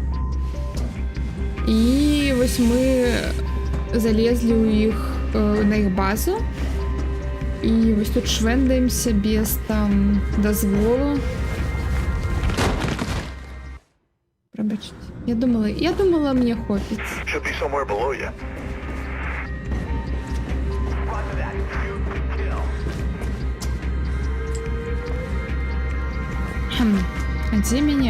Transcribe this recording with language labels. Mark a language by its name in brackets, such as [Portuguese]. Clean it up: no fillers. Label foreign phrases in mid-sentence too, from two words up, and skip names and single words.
[Belarusian] І вось мы залезлі ў іх на іх базу. І вось тут швэндаемся без там дазволу. [Ukrainian] Пробачте. [Belarusian] Я думала, мне хопіць. [English] Should be somewhere below you. [Belarusian] А дзе мяне?